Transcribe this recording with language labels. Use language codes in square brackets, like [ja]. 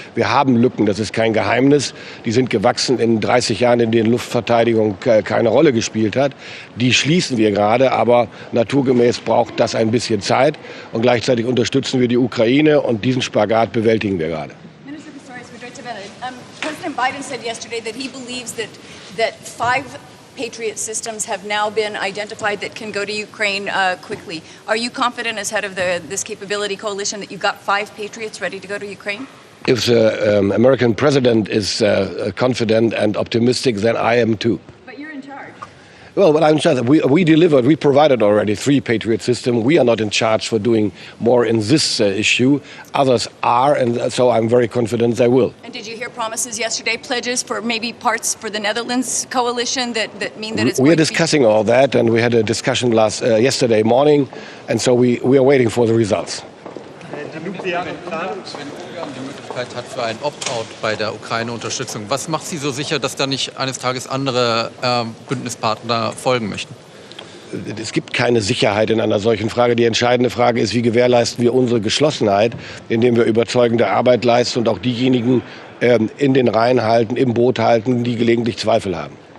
[de] Wir haben Lücken, das ist kein Geheimnis. Die sind gewachsen in 30 Jahren, in denen Luftverteidigung keine Rolle gespielt hat. Die schließen wir gerade, aber naturgemäß braucht das ein bisschen Zeit. Und gleichzeitig unterstützen wir die Ukraine und diesen Spagat bewältigen wir gerade. [en] President Biden said yesterday that he believes that 5 Patriot systems have now been identified that can go to Ukraine quickly. Are you confident as head of this capability coalition that you've got 5 Patriots ready to go to Ukraine? If the American president is confident and optimistic, then I am too. But you're in charge. Well, but I'm in charge. We delivered, we provided already 3 Patriot systems. We are not in charge for doing more in this issue. Others are, and so I'm very confident they will. And did you hear promises yesterday, pledges for maybe parts for the Netherlands coalition that mean that it's We are discussing all that, and we had a discussion yesterday morning, and so we are waiting for the results. [de] Die nukleare Planung, wenn Ungarn die Möglichkeit hat für ein Opt-out bei der Ukraine-Unterstützung, was macht Sie so sicher, dass da nicht eines Tages andere Bündnispartner folgen möchten? Es gibt keine Sicherheit in einer solchen Frage. Die entscheidende Frage ist, wie gewährleisten wir unsere Geschlossenheit, indem wir überzeugende Arbeit leisten und auch diejenigen in den Reihen halten, im Boot halten, die gelegentlich Zweifel haben.